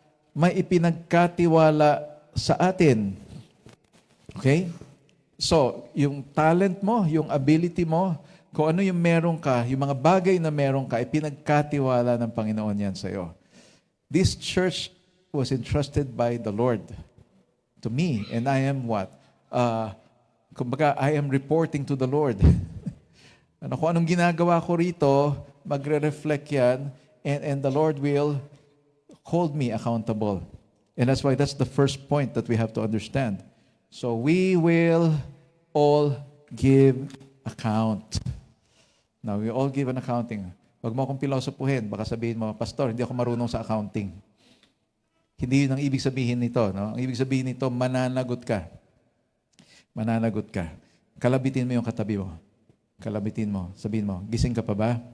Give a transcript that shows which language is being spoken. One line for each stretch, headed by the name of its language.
Filipino: May ipinagkatiwala sa atin. Okay? So, yung talent mo, yung ability mo, kung ano yung meron ka, yung mga bagay na meron ka, ipinagkatiwala ng Panginoon yan sa'yo.
English: This church was entrusted by the Lord to me, and I am what?
Filipino: Kumbaga,
English: I am reporting to the Lord.
Filipino: Kung anong ginagawa ko rito, magre-reflect yan,
English: and the Lord will hold me accountable. And that's why that's the first point that we have to understand. So we will all give account. Now, we all give an accounting.
Filipino: Huwag mo akong pilosopuhin. Baka sabihin mo, Pastor, hindi ako marunong sa accounting. Hindi yun ang ibig sabihin nito. No? Ang ibig sabihin nito, mananagot ka. Mananagot ka. Kalabitin mo yung katabi mo. Kalabitin mo. Sabihin mo, gising ka pa ba?